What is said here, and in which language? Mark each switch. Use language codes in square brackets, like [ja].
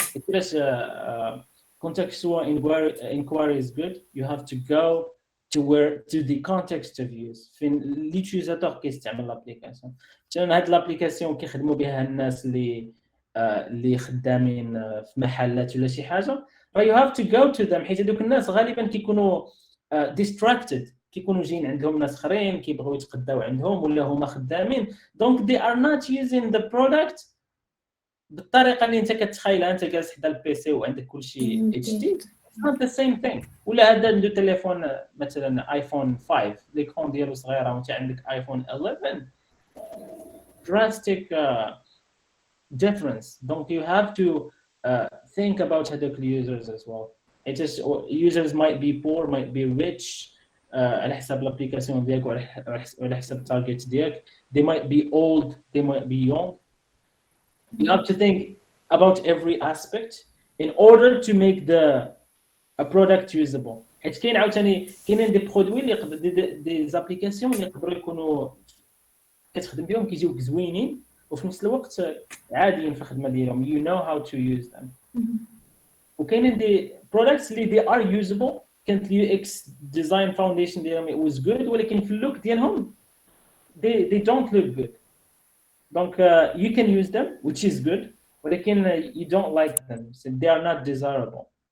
[en] It's contextual inquiry is good. You have to go to the context of use. [ar] فين اليوتيليزاتور كيستعمل لابليكاسيون. مثلا هاد لابليكاسيون كيخدموا بها الناس اللي خدامين في محلات ولا شي حاجه. [en] You have to go to them [ar] حيت هذوك الناس غالبا كيكونوا [en] distracted. [ar] كيكونوا جايين عندهم ناس اخرين كيبغيو يتقداو عندهم ولا هما خدامين. [fr] Donc [en] they are not using the product [ar] بالطريقه اللي انت كتخيلها. انت جالس حدا البيسي وعندك كلشي HD. [en] It's not the same thing. [ar] ولا هذا عنده تليفون مثلا ايفون 5 ليكرون ديالو صغيره وانت عندك ايفون 11 [en] drastic difference. [fr] Donc [en] you have to think about [ar] هذوك [en] users as well. It is users might be poor, might be rich [ar] على حسب الابليكاسيون ديالك وعلى حسب التارجت ديالك. [en] They might be old, they might be young. You have to think about every aspect in order to make a product usable. [ar] حيت كاين عاوتاني كاينين دي برودوي اللي يقدر دي زابليكاسيون اللي يقدروا يكونوا كتخدم بهم كيجيوك زوينين وفي نفس الوقت عاديين في الخدمه ديالهم. [en] You know how to use them. [ar] وكاينين دي [en] products [ar] اللي [en] they are usable. [ar] كانت [en] UX design foundation [ar] ديالهم [en] it was good [ar] ولكن في اللوك ديالهم [en] they don't look good. [fr] Donc [en] you can use them which is good [ar] ولكن [en] you don't like them so they are not desirable.